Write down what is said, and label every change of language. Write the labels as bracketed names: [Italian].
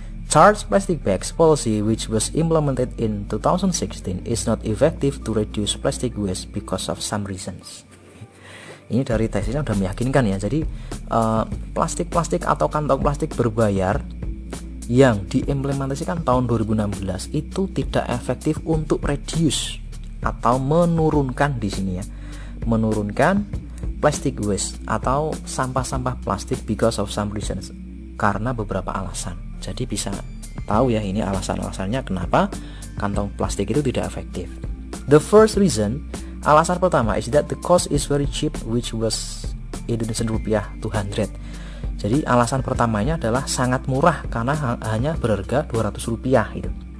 [English] Charge plastic bags policy, which was implemented in 2016, is not effective to reduce plastic waste because of some reasons. [Indonesian] Ini dari tesisnya udah meyakinkan ya. Jadi plastik-plastik atau kantong plastik berbayar yang diimplementasikan tahun 2016 itu tidak efektif untuk reduce atau menurunkan di sini ya. Menurunkan plastic waste atau sampah-sampah plastik [English] because of some reasons, [Indonesian] karena beberapa alasan. Jadi bisa tahu ya ini alasan-alasannya kenapa kantong plastik itu tidak efektif. [English] The first reason, [Indonesian] alasan pertama [English] is that the cost is very cheap, which was Indonesian rupiah 200. [Indonesian] Jadi alasan pertamanya adalah sangat murah karena hanya berharga 200 rupiah itu.